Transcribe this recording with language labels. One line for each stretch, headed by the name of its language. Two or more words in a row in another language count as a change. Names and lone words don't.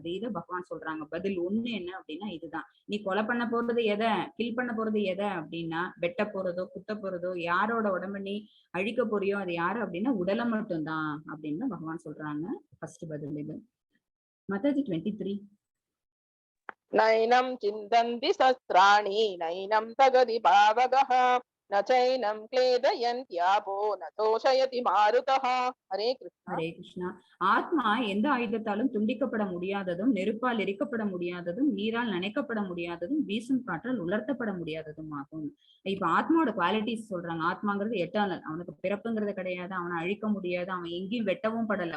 Tamil: இதை பகவான் சொல்றாங்க. பதில் ஒண்ணு என்ன அப்படின்னா இதுதான். நீ கொலை பண்ண போறது எதை, கில் பண்ண போறது எதை அப்படின்னா, வெட்ட போறதோ குத்த போறதோ, யாரோட உடம்ப நீ அழிக்க போறியோ அது யாரு அப்படின்னா உடலை மட்டும்தான் அப்படின்னு பகவான் சொல்றாங்க. ஃபர்ஸ்ட் பதில் இது. மத்தாஜி 23.
Sanskrit: नैनं चिन्तन्ति शस्त्राणि नैनं तगति पावकः न चैनं क्लेदयन्त्यापो न तोषयति मारुतः. हरे कृष्ण.
Tamil: ஹரே கிருஷ்ணா. ஆத்மா எந்த ஆயுதத்தாலும் துண்டிக்கப்பட முடியாததும், நெருப்பால் எரிக்கப்பட முடியாததும், நீரால் நனைக்கப்பட முடியாததும், வீசும் காற்றால் உலர்த்தப்பட முடியாததும் ஆகும். இப்ப ஆத்மாவோட குவாலிட்டிஸ் சொல்றாங்க. ஆத்மாங்கிறது எட்டர்னல், அவனுக்கு பிறப்புங்கிறது கிடையாது, அவனை அழிக்க முடியாது, அவன் எங்கேயும் வெட்டவும் படல.